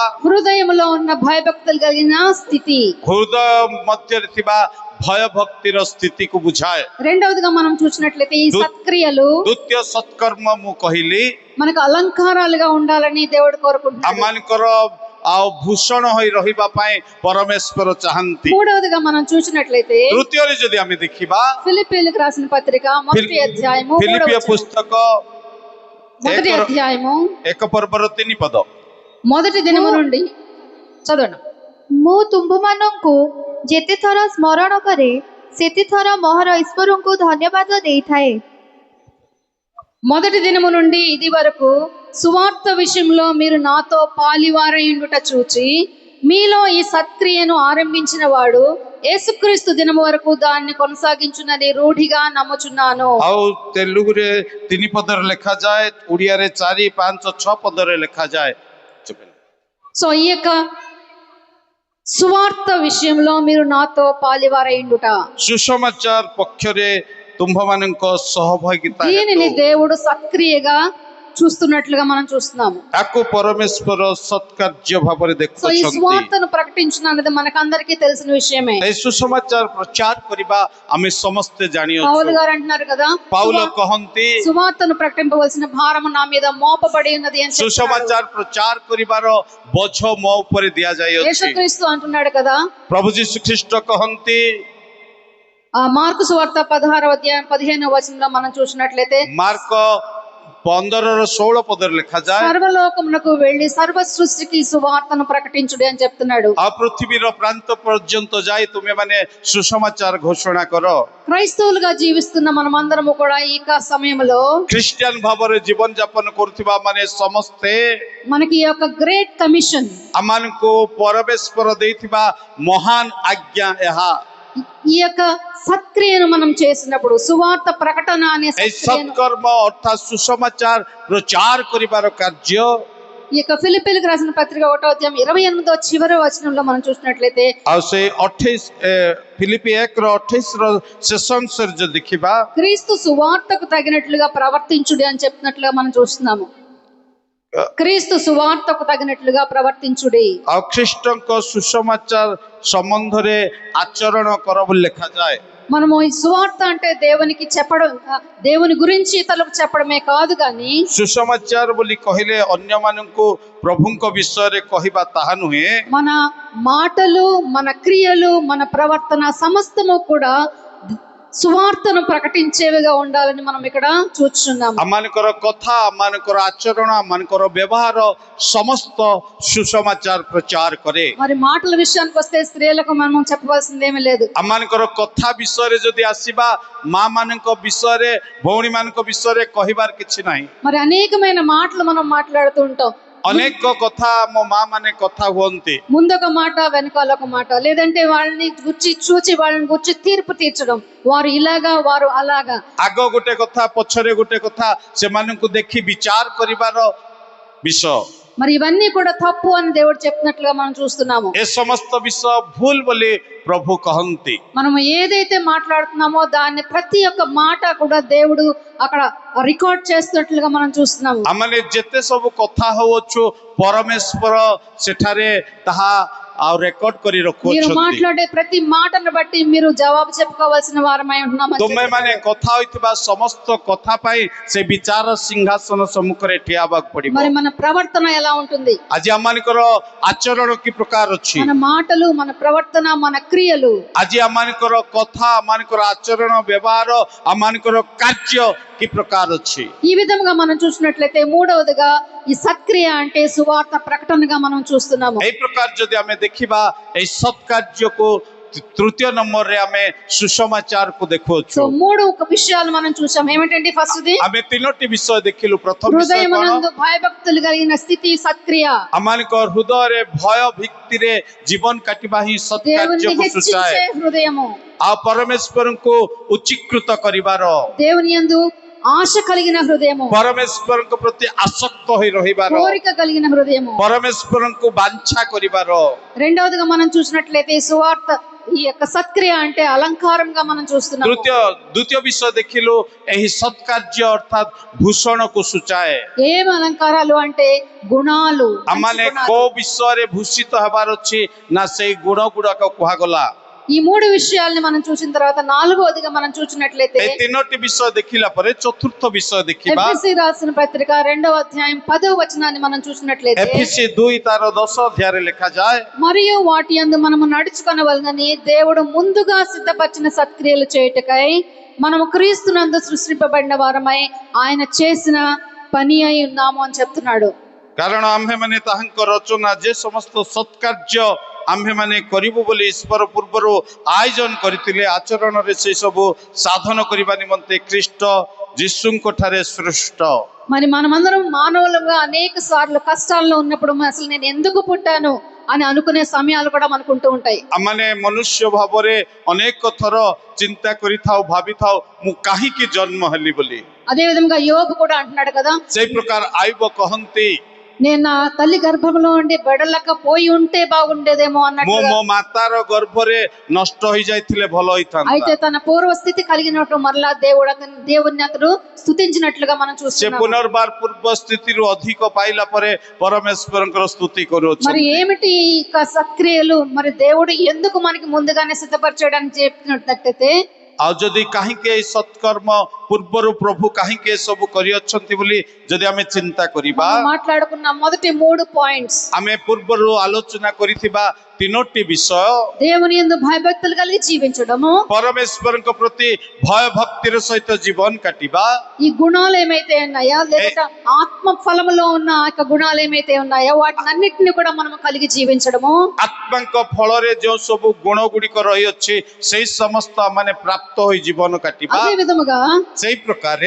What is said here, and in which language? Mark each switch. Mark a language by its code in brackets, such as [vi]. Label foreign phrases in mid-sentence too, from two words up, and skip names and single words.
[te] హృదయంలో ఉన్న భయభక్తులు కలిగిన స్థితి। [or] ହୃଦୟ ମଧ୍ୟରେ ଥିବା ଭୟ ଭକ୍ତିର ସ୍ଥିତିକୁ ବୁଝାଏ। [te] రెండవదిగా మనం చూసినట్లయితే ఈ సత్క్రియలు [or] ଦ୍ୱିତୀୟ ସତ୍କର୍ମ ମୁଁ କହିଲି [te] మనకు అలంకారాలుగా ఉండాలని దేవుడు కోరుకుంటున్నాడు। [or] ଆମମାନଙ୍କର ଆଉ ଭୂଷଣ ହୋଇ ରହିବା ପାଇଁ ପରମେଶ୍ୱର ଚାହାନ୍ତି। [te] మూడవదిగా మనం చూసినట్లయితే [or] ତୃତୀୟରେ ଯଦି ଆମେ ଦେଖିବା [te] ఫిలిప్పీయులకు రాసిన పత్రిక మొదటి అధ్యాయము [or] ଫିଲିପିୟ [te] 3వ వచనం। [or] ପୁସ୍ତକ [te] మొదటి అధ్యాయము [or] 1 ପର୍ବର 3 ପଦ। [te] మొదటి దినము నుండి చదవండి। [or] ମୁଁ ତୁମ୍ଭମାନଙ୍କୁ ଯେତେଥର ସ୍ମରଣ କରେ ସେତେଥର ମୋହର ଈଶ୍ୱରଙ୍କୁ ଧନ୍ୟବାଦ ଦେଇଥାଏ। [te] మొదటి దినము నుండి ఇది వరకు సువార్త విషయంలో మీరు నాతో పాలివారయుండుట చూచి మీలో ఈ సత్క్రియను ఆరంభించిన వాడు యేసుక్రీస్తు దినము వరకు దాన్ని కొనసాగించునని రూఢిగా నమ్ముచున్నాను। [or] ଆଉ ତେଲୁଗୁରେ 3 ପଦରେ ଲେଖାଯାଏ, ଓଡ଼ିଆରେ 4, 5, 6 ପଦରେ ଲେଖାଯାଏ। [te] సో ఈ యొక్క సువార్త విషయంలో మీరు నాతో పాలివారయుండుట, [or] ସୁସମାଚାର ପକ୍ଷରେ ତୁମ୍ଭମାନଙ୍କ ସହଭାଗିତା [te] దీనిని దేవుడు సత్క్రియగా చూస్తున్నట్లుగా మనం చూస్తున్నాము। [or] ତାକୁ ପରମେଶ୍ୱର ସତ୍କାର୍ଯ୍ୟ ଭାବରେ [te] సో ఈ [or] ଦେଖୁଛନ୍ତି। [te] సువార్తను ప్రకటించడం అనేది మనకందరికీ తెలిసిన విషయమే। [or] এই ସୁସମାଚାର ପ୍ରଚାର କରିବା ଆମେ ସମସ୍ତେ [te] పౌలు [or] ଜାଣିଅଛୁ। [te] గారు అంటున్నారు కదా, [or] ପାଉଲ କହନ୍ତି [te] సువార్తను ప్రకటింపవలసిన భారము నా మీద మోపబడి ఉన్నది అని చెప్తున్నాడు। [or] ସୁସମାଚାର ପ୍ରଚାର କରିବାର ବୋଝ ମୋ ଉପରେ ଦିଆଯାଇଅଛି। [te] యేసుక్రీస్తు అంటున్నాడు కదా, [or] ପ୍ରଭୁ ଯୀଶୁଖ୍ରୀଷ୍ଟ କହନ୍ତି [te] ఆ మార్కు సువార్త 16వ అధ్యాయం 15వ వచనంలో మనం చూసినట్లయితే [or] ମାର୍କ 15-16 పదରେ ଲେଖାଯାଏ [te] సర్వలోకమునకు వెళ్ళి సర్వ సృష్టికి సువార్తను ప్రకటించుడి అని చెప్తున్నాడు. [or] ଆଉ ପୃଥିବୀର ପ୍ରାନ୍ତ ପର୍ଯ୍ୟନ୍ତ ଯାଇ ତୁମେ ମାନେ ସୁସମାଚାର ଘୋଷଣା କର। [te] క్రైస్తవులుగా జీవిస్తున్న మనమందరము కూడా ఈ సమయంలో [or] ଖ୍ରୀଷ୍ଟିଆନ ଭାବରେ ଜୀବନ ଯାପନ କରୁଥିବା ମାନେ ସମସ୍ତେ [te] మనకి ఈ యొక్క [en] great commission, [or] ଆମମାନଙ୍କୁ ପରମେଶ୍ୱର ଦେଇଥିବା ମହାନ ଆଜ୍ଞା ଏହା। [te] ఈ యొక్క సత్క్రియను మనం చేసినప్పుడు సువార్త ప్రకటన అనే এই సత్క్రియను, [or] ସତ୍କର୍ମ ଅର୍ଥାତ୍ ସୁସମାଚାର ପ୍ରଚାର କରିବାର କାର୍ଯ୍ୟ [te] ఈ యొక్క ఫిలిప్పీలకు రాసిన పత్రిక 1వ అధ్యాయం 28వ చివరి వచనంలో మనం చూసినట్లయితే [or] ଆଉ ସେ 28 ଫିଲିପି 1:28 ଶେଷ ଅଂଶରେ ଯଦି ଦେଖିବା [te] క్రీస్తు సువార్తకు తగినట్లుగా ప్రవర్తించుడి అని చెప్పినట్లుగా మనం చూస్తున్నాము. క్రీస్తు సువార్తకు తగినట్లుగా ప్రవర్తించుడి. [or] ଆଉ ଖ୍ରୀଷ୍ଟଙ୍କ ସୁସମାଚାର ସମ୍ବନ୍ଧରେ ଆଚରଣ କର ବୋଲି ଲେଖାଯାଏ। [te] మనము ఈ సువార్త అంటే దేవునికి చెప్పడం, దేవుని గురించి ఇతరులకు చెప్పడమే కాదు కానీ [or] ସୁସମାଚାର ବୋଲି କହିଲେ ଅନ୍ୟମାନଙ୍କୁ ପ୍ରଭୁଙ୍କ ବିଷୟରେ କହିବା ତାହା ନୁହେଁ। [te] మన మాటలు, మన క్రియలు, మన ప్రవర్తన సమస్తము కూడా సువార్తను ప్రకటించేవిగా ఉండాలని మనం ఇక్కడ చూస్తున్నాము. [or] ଆମମାନଙ୍କର କଥା, ଆମମାନଙ୍କର ଆଚରଣ, ଆମମାନଙ୍କର ବ୍ୟବହାର ସମସ୍ତ ସୁସମାଚାର ପ୍ରଚାର କରେ। [te] మరి మాటల విషయానికి వస్తే స్త్రీలకు మనం చెప్పవలసింది ఏమీ లేదు. [or] ଆମମାନଙ୍କର କଥା ବିଷୟରେ ଯଦି ଆସିବା, ମା ମାନଙ୍କ ବିଷୟରେ, ଭଉଣୀ ମାନଙ୍କ ବିଷୟରେ କହିବାର କିଛି ନାହିଁ। [te] మరి అనేకమైన మాటలు మనం మాట్లాడుతూ ఉంటాం. [or] ଅନେକ କଥା ଆମ ମା ମାନେ କଥା ହୁଅନ୍ତି। [te] ముందొక మాట వెనకాల ఒక మాట, లేదంటే వాళ్ళని గుచ్చి చూచి వాళ్ళని గుచ్చి తీర్పు తీర్చడం, వారు ఇలాగా వారు అలాగా, [or] ଆଗ ଗୋଟେ କଥା ପଛରେ ଗୋଟେ କଥା ସେମାନଙ୍କୁ ଦେଖି ବିଚାର କରିବାର ବିଷୟ। [te] మరి ఇవన్నీ కూడా తప్పు అని దేవుడు చెప్పినట్లుగా మనం చూస్తున్నాము. [or] ଏ ସମସ୍ତ ବିଷୟ ଭୁଲ ବୋଲି ପ୍ରଭୁ କହନ୍ତି। [te] మనము ఏదైతే మాట్లాడుతున్నామో దాన్ని ప్రతి ఒక్క మాట కూడా దేవుడు అక్కడ రికార్డ్ చేస్తున్నట్లుగా మనం చూస్తున్నాము. [or] ଆମମାନେ ଯେତେ ସବୁ କଥା ହଉଛୁ ପରମେଶ୍ୱର ସେଠାରେ ତାହା ଆଉ ରେକର୍ଡ କରି [te] మీరు [or] ରଖୁଅଛନ୍ତି। [te] మాట్లాడే ప్రతి మాటను బట్టి మీరు జవాబు చెప్పుకోవాల్సిన వారమై ఉంటున్నామని [or] ତୁମେ ମାନେ [te] చెప్తున్నాడు. [or] କଥା ହୋଇଥିବା ସମସ୍ତ କଥା ପାଇଁ ସେ ବିଚାର ସିଂହାସନ ସମ୍ମୁଖରେ ଠିଆ ହେବାକୁ ପଡିବ। [te] మరి మన ప్రవర్తన ఎలా ఉంటుంది? [or] ଆଜି ଆମମାନଙ୍କର ଆଚରଣ କି ପ୍ରକାର ଅଛି? [te] మన మాటలు, మన ప్రవర్తన, మన క్రియలు, [or] ଆଜି ଆମମାନଙ୍କର କଥା, ଆମମାନଙ୍କର ଆଚରଣ ବ୍ୟବହାର, ଆମମାନଙ୍କର କାର୍ଯ୍ୟ କି ପ୍ରକାର ଅଛି? [te] ఈ విధంగా మనం చూసినట్లయితే మూడవదిగా ఈ సత్క్రియ అంటే సువార్త ప్రకటనగా మనం చూస్తున్నాము. [or] এই ପ୍ରକାର ଯଦି ଆମେ ଦେଖିବା, এই ସତ୍କାର୍ଯ୍ୟକୁ ତୃତୀୟ ନମ୍ବରରେ ଆମେ ସୁସମାଚାରକୁ [te] సో [or] ଦେଖୁଅଛୁ। [te] మూడు విషయాలు మనం చూసాం. ఏమిటండి? ఫస్ట్ది [or] ଆମେ ତିନୋଟି ବିଷୟ ଦେଖିଲୁ। ପ୍ରଥମ ବିଷୟ କଣ? [te] హృదయమునందు భయభక్తులు కలిగిన స్థితి సత్క్రియ. [or] ଆମମାନଙ୍କ ହୃଦୟରେ ଭୟ ଭିତ୍ତିରେ ଜୀବନ କାଟିବା ହିଁ [te] దేవుని [or] ସତ୍କାର୍ଯ୍ୟକୁ [te] హెచ్చించే [or] ସୂଚାଏ। [te] హృదయము, [or] ଆଉ ପରମେଶ୍ୱରଙ୍କୁ ଉଚ୍ଚୀକୃତ କରିବାର, [te] దేవుని యందు ఆశ కలిగిన హృదయము, [or] ପରମେଶ୍ୱରଙ୍କ ପ୍ରତି ଆସକ୍ତ ହୋଇ ରହିବାର, [te] కోరిక కలిగిన హృదయము. [or] ପରମେଶ୍ୱରଙ୍କୁ ବାଞ୍ଛା କରିବାର। [te] రెండవదిగా మనం చూసినట్లయితే ఈ సువార్త, ఈ యొక్క సత్క్రియ అంటే అలంకారంగా మనం చూస్తున్నాము. [or] ଦ୍ୱିତୀୟ ବିଷୟ ଦେଖିଲୁ, ଏହି ସତ୍କାର୍ଯ୍ୟ ଅର୍ଥାତ୍ ଭୂଷଣକୁ ସୂଚାଏ। [te] ఏం అలంకారాలు అంటే గుణాలు, మంచి [or] ଆମମାନେ [te] గుణాలు. [or] କୋଉ ବିଷୟରେ ଭୂଷିତ ହେବାର ଅଛି ନା ସେଇ ଗୁଣ ଗୁଡାକ କୁହାଗଲା। [te] ఈ మూడు విషయాల్ని మనం చూసిన తర్వాత నాలుగవదిగా మనం చూసినట్లయితే [or] এই ତିନୋଟି ବିଷୟ ଦେଖିଲା ପରେ ଚତୁର୍ଥ ବିଷୟ ଦେଖିବା। [te] ఎఫెసీ రాసిన పత్రిక 2వ అధ్యాయం 10వ వచనాన్ని మనం చూసినట్లయితే, [or] ఎఫెసీ 2 ତାର 10 ଅଧ୍ୟାୟରେ ଲେଖାଯାଏ, [te] మరియు వాటి యందు మనము నడుచుకొనవలెనని దేవుడు ముందుగా సిద్ధపరిచిన సత్క్రియలు చేయుటకై మనము క్రీస్తునందు సృష్టింపబడిన వారమై ఆయన చేసిన పని అయి ఉన్నాము అని చెప్తున్నాడు. [or] କାରଣ ଆମ୍ଭେମାନେ ତାହାଙ୍କ ରଚନା, ଯେ ସମସ୍ତ ସତ୍କାର୍ଯ୍ୟ ଆମ୍ଭେମାନେ କରିବୁ ବୋଲି ଈଶ୍ୱର ପୂର୍ବରୁ ଆୟୋଜନ କରିଥିଲେ, ଆଚରଣରେ ସେ ସବୁ ସାଧନ କରିବା ନିମନ୍ତେ ଖ୍ରୀଷ୍ଟ ଯୀଶୁଙ୍କ ଠାରେ ସୃଷ୍ଟ। [te] మరి మనమందరం మానవులుగా అనేక సార్లు కష్టాల్లో ఉన్నప్పుడు అసలు నేను ఎందుకు పుట్టాను అని అనుకునే సమయాలు కూడా మనకు ఉంటూ ఉంటాయి. [or] ଆମମାନେ ମନୁଷ୍ୟ ଭାବରେ ଅନେକ ଥର ଚିନ୍ତା କରିଥାଉ, ଭାବିଥାଉ ମୁଁ କାହିଁକି ଜନ୍ମ ହେଲି ବୋଲି। [te] అదే విధంగా యోబు కూడా అంటున్నాడు కదా, [or] ସେଇ ପ୍ରକାର ଆୟୁବ କହନ୍ତି, [te] నేను నా తల్లి గర్భంలో ఉండి బెడలక పోయి ఉంటే బాగుండేదేమో [or] ମୁଁ [te] అన్నట్లుగా. [or] ମୋ ମାତାର ଗର୍ଭରେ ନଷ୍ଟ ହୋଇଯାଇଥିଲେ ଭଲ ହୋଇଥାନ୍ତା। [te] అయితే తన పూర్వస్థితి కలిగినట్టు మరలా దేవుని అతడు స్తుతించినట్లుగా మనం [or] ସେ [te] చూస్తున్నాం. [or] ପୁନର୍ବାର ପୂର୍ବ ସ୍ଥିତିରୁ ଅଧିକ ପାଇଲା ପରେ ପରମେଶ୍ୱରଙ୍କର ସ୍ତୁତି [te] మరి [or] କରୁଅଛନ୍ତି। [te] ఏమిటి ఈ సత్క్రియలు? మరి దేవుడు ఎందుకు మనకి ముందుగానే సిద్ధపరచడానికి చెప్పినట్టయితే, [or] ଆଉ ଯଦି କାହିଁକି ଏଇ ସତ୍କର୍ମ ପୂର୍ବରୁ ପ୍ରଭୁ କାହିଁକି ଏସବୁ କରିଅଛନ୍ତି ବୋଲି ଯଦି ଆମେ ଚିନ୍ତା କରିବା, [te] మనం మాట్లాడుకున్న మొదటి 3 పాయింట్స్ [or] ଆମେ ପୂର୍ବରୁ ଆଲୋଚନା କରିଥିବା 3ଟି ବିଷୟ, [te] దేవుని యందు భయభక్తులు కలిగి జీవించడము, [or] ପରମେଶ୍ୱରଙ୍କ ପ୍ରତି ଭୟ ଭକ୍ତିର ସହିତ ଜୀବନ କାଟିବା, [te] ఈ గుణాలు ఏమైతే ఉన్నాయా లేదా ఆత్మ ఫలములో ఉన్న ఆ యొక్క గుణాలు ఏమైతే ఉన్నాయో వాటినన్నిటిని కూడా మనం కలిగి జీవించడము, [or] ଆତ୍ମାଙ୍କ ଫଳରେ ଯେଉଁ ସବୁ ଗୁଣ ଗୁଡ଼ିକ ରହିଅଛି ସେଇ ସମସ୍ତ ମାନେ ପ୍ରାପ୍ତ ହୋଇ ଜୀବନ କାଟିବା। [te] అదే విధముగా [or] ସେଇ ପ୍ରକାରେ